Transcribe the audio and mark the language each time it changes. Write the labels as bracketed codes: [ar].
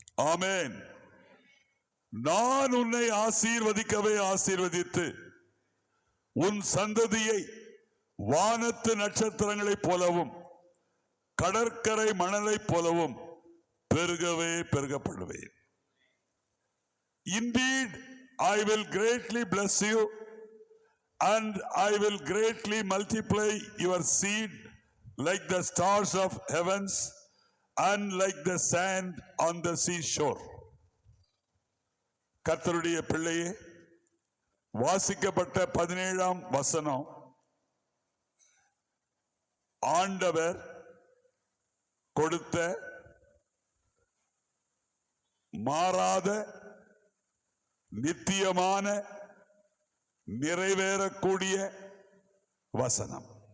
[ta] ஆமென். நான் உன்னை ஆசீர்வதிக்கவே ஆசீர்வதித்து உன் சந்ததியை வானத்து நட்சத்திரங்களைப் போலவும் கடற்கரை மணலைப் போலவும் பெருகவே பெருகப்படுவேன். [en] Indeed, I will greatly bless you and I will greatly multiply your seed like the stars of heavens and like the sand on the seashore. [ta] கர்த்தருடைய பிள்ளையே, வாசிக்கப்பட்ட 17ஆம் வசனம் ஆண்டவர் கொடுத்த மாறாத நித்தியமான நிறைவேறக்கூடிய வசனம்.